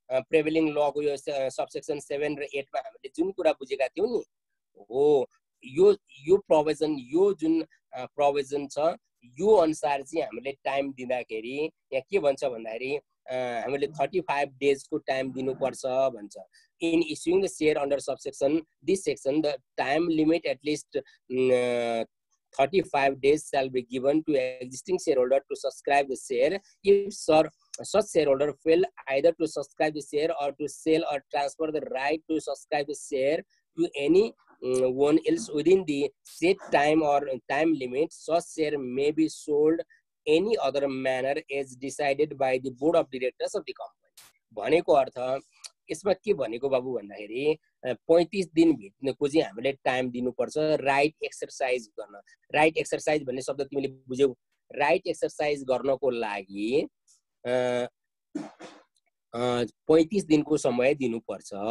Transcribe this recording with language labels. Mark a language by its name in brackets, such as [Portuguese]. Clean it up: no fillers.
[Nepali] Prevailing लको यो subsection 7 र 8 मा हामीले जुन कुरा बुझेका थियौं नि हो यो प्रोभिजन यो जुन प्रोभिजन छ यो अनुसार चाहिँ हामीले टाइम दिँदाखेरि यहाँ के भन्छ भन्दाखेरि हामीले 35 डेजको टाइम दिनुपर्छ भन्छ। [English] In issuing the share under subsection this section, the time limit at least 35 days shall be given to existing shareholder to subscribe the share. If such shareholder fail either to subscribe the share or to sell or transfer the right to subscribe the share to any one else within the set time or time limit, such share may be sold any other manner as decided by the board of directors of the company. [Nepali] भनेको अर्थ यसमा के भनेको बाबु भन्दाखेरि 35 दिन भित्रको चाहिँ हामीले टाइम दिनुपर्छ राइट एक्सरसाइज गर्न। राइट एक्सरसाइज भन्ने शब्द तिमीले बुझ्यौ। राइट एक्सरसाइज गर्नको लागि 35 दिनको समय दिनुपर्छ।